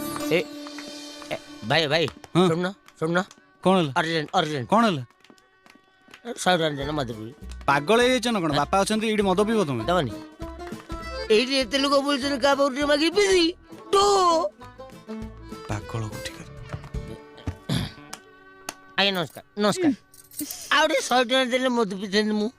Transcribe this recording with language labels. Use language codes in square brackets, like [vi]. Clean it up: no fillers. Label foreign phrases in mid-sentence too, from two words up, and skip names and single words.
[hi] ए, ए, भाई भाई हाँ। सुनना कौन है अर्जेंट कौन है [or] 100 ଟଙ୍କା ଦେନା ମଦ ପିଇବି ପାଗଳ ହେଇଯାଇଛ ନା କଣ ବାପା ଅଛନ୍ତି ଏଇଠି ମଦ ପିଇବ ତମେ ଦେବନି ଏଇଠି ଏତେ ଲୋକ ବୁଲୁଛନ୍ତି କାହା ପାଖରୁ ମାଗି ପିଇବି ଟୁ ପାଗଳ କୋଠିକାର ଆଜ୍ଞା ନମସ୍କାର ଆଉ ଟିକେ 100 ଟଙ୍କା ଦେଲେ ମଦ ପିଇଥାନ୍ତି ମୁଁ